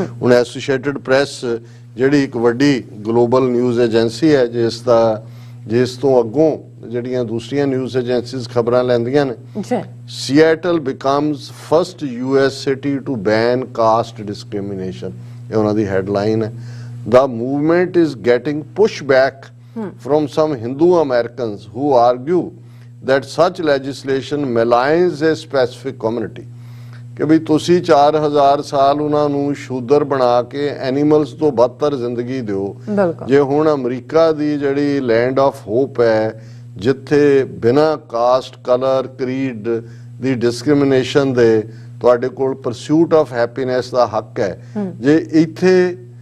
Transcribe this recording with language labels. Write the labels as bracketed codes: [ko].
[pa] ਹੁਣ associated press ਜਿਹੜੀ ਇੱਕ ਵੱਡੀ ਗਲੋਬਲ ਨਿਊਜ਼ ਏਜੰਸੀ ਹੈ, ਜਿਸ ਤੋਂ ਅੱਗੋਂ ਜਿਹੜੀਆਂ ਦੂਸਰੀਆਂ ਨਿਊਜ਼ ਏਜੰਸੀਜ਼ ਖਬਰਾਂ ਲੈਂਦੀਆਂ ਨੇ, [en] Seattle becomes first US city to ban caste discrimination, [pa] ਇਹ ਉਹਨਾਂ ਦੀ ਹੈਡਲਾਈਨ ਹੈ। [en] The movement is getting pushback from some Hindu Americans who argue that such legislation maligns a specific community। [pa] ਕਿ ਵੀ ਤੁਸੀਂ 4000 ਸਾਲ ਉਹਨਾਂ ਨੂੰ ਸ਼ੂਦਰ ਬਣਾ ਕੇ ਐਨੀਮਲਸ ਤੋਂ ਬਦਤਰ ਜ਼ਿੰਦਗੀ ਦਿਓ। ਜੇ ਹੁਣ ਅਮਰੀਕਾ ਦੀ ਜਿਹੜੀ [en] land of hope [pa] ਹੈ, ਜਿੱਥੇ ਬਿਨਾਂ ਕਾਸਟ ਕਲਰ ਕਰੀਡ ਦੀ ਡਿਸਕ੍ਰਿਮੀਨੇਸ਼ਨ ਦੇ ਤੁਹਾਡੇ ਕੋਲ [en] pursuit of happiness [pa] ਦਾ ਹੱਕ ਹੈ, ਜੇ ਇੱਥੇ